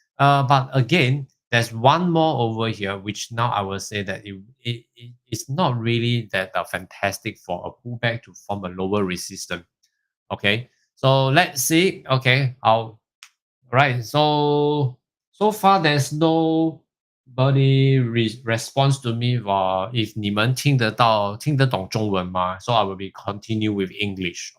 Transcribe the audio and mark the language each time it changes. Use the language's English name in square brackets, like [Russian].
[English] But again, there's one more over here, which now I will say that it's not really that fantastic for a pullback to form a lower resistance. Okay, so let's see. Okay, right. So far there's nobody responds to me. If [Chinese] 你们听得懂中文吗? [English] So I will be continue with English.